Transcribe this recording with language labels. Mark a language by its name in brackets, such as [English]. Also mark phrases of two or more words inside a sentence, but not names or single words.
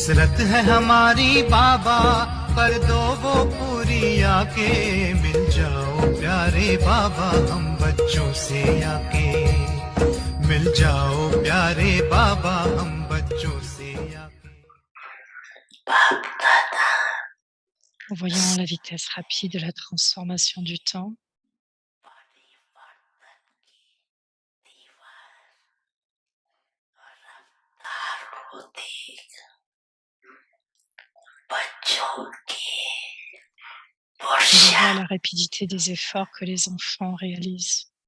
[Hindi] फुर्सत है हमारी बाबा, कर दो वो पूरी आके, मिल जाओ प्यारे बाबा हम बच्चों से आके, मिल जाओ प्यारे बाबा हम बच्चों से आके। [French] En voyant la vitesse rapide de la transformation du temps, je vois la rapidité des efforts que les enfants réalisent.